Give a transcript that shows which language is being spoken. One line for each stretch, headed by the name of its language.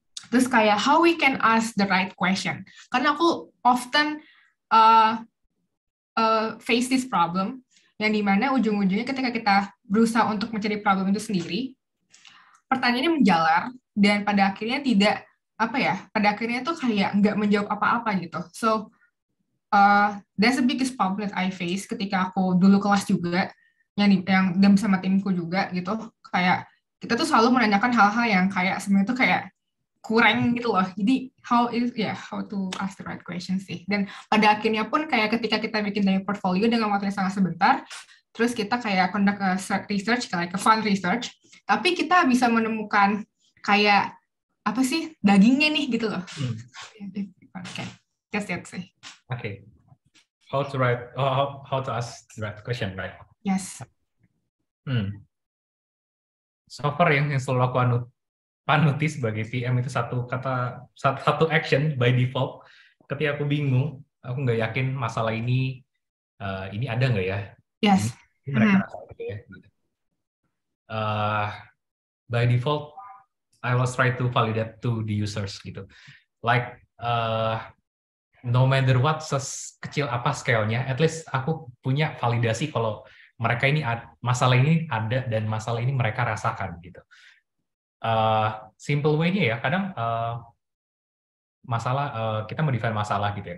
English: Terus kayak how we can ask the right question.
Indonesian: Karena aku often face this problem yang dimana ujung-ujungnya ketika kita berusaha untuk mencari problem itu sendiri, pertanyaannya menjalar dan pada akhirnya pada akhirnya tuh kayak nggak menjawab apa-apa gitu. So that's the biggest problem that I face ketika aku dulu kelas juga yang dan bersama timku juga gitu. Kayak kita tuh selalu menanyakan hal-hal yang kayak sebenarnya tuh kayak kurang gitu loh. Jadi how to ask the right question sih. Dan pada akhirnya pun kayak ketika kita bikin dari portfolio dengan waktu yang sangat sebentar, terus kita kayak conduct research, kayak fund research, tapi kita bisa menemukan kayak apa sih dagingnya nih gitu loh.
English: Oke, that's it sih. Oke. How to ask the right question, right? Yes.
Indonesian: So far yang selalu aku panuti sebagai PM itu satu action by default. Ketika aku bingung, aku nggak yakin masalah ini ada nggak ya?
English: Yes.
Indonesian: Ini mereka rasa gitu ya.
English: By default, I was try to validate to the users gitu.
Indonesian: Like no matter what, sekecil apa scale-nya, at least aku punya validasi kalau mereka ini masalah ini ada dan masalah ini mereka rasakan gitu. Simple way-nya ya, kadang masalah kita mau define masalah gitu ya.